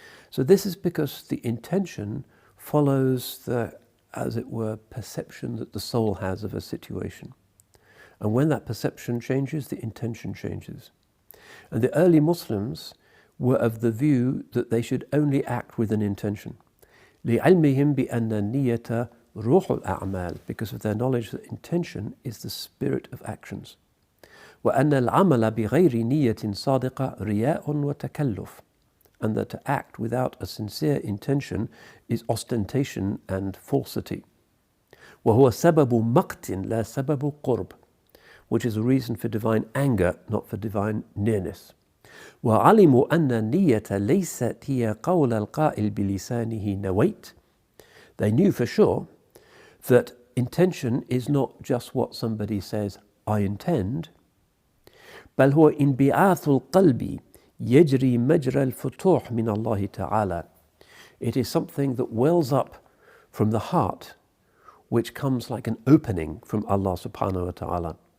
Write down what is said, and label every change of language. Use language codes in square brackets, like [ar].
[en] So this is because the intention follows the, as it were, perception that the soul has of a situation. And when that perception changes, the intention changes. And the early Muslims were of the view that they should only act with an intention. [ar] لِعِلْمِهِمْ بِأَنَّ النِّيَّةَ روح الأعمال, [en] because of their knowledge that intention is the spirit of actions. [ar] وأن العمل بغير نية صادقة رياء وتكلف, [en] and that to act without a sincere intention is ostentation and falsity. [ar] وهو سبب مقت لا سبب قرب, [en] which is a reason for divine anger, not for divine nearness. [ar] وعلموا أن النية ليست هي قول القائل بلسانه نويت. [en] They knew for sure that intention is not just what somebody says, I intend, [ar] بل هو انبعاث القلب يجري مجرى الفتوح من الله تعالى. [en] It is something that wells up from the heart, which comes like an opening from Allah subhanahu wa ta'ala.